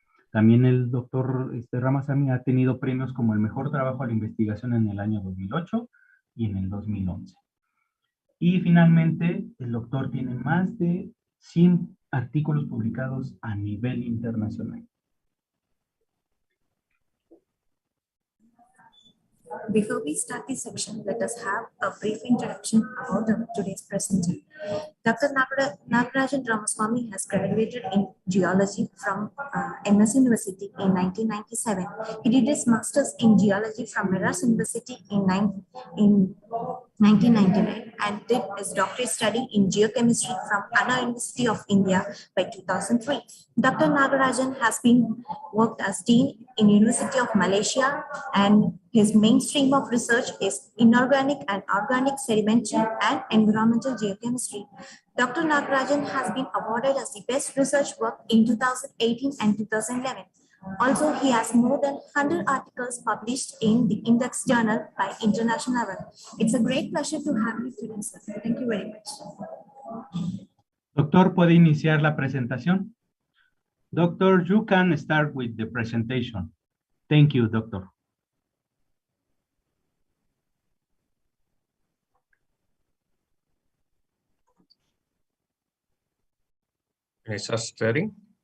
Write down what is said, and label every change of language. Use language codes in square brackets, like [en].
[es] También el doctor Ramasamy ha tenido premios como el mejor trabajo a la investigación en el año 2008 y en el 2011. Y finalmente, el doctor tiene más de 100 artículos publicados a nivel internacional. [en] Before we start this section, let us have a brief introduction about today's presenter. Dr. Nagarajan Ramasamy has graduated in geology from MS University in 1997. He did his master's in geology from Madras University in 1999 and did his doctorate study in geochemistry from Anna University of India by 2003. Dr. Nagarajan has been worked as Dean in University of Malaysia, and his mainstream of research is inorganic and organic sedimentary and environmental geochemistry. Dr. Nagarajan has been awarded as the best research work in 2018 and 2011. Also, he has more than 100 articles published in the Index Journal by international level. It's a great pleasure to have you today, sir. Thank you very much. [es] Doctor, ¿puede iniciar la presentación? [en] Doctor, you can start with the presentation. Thank you, Doctor. Can I start sharing?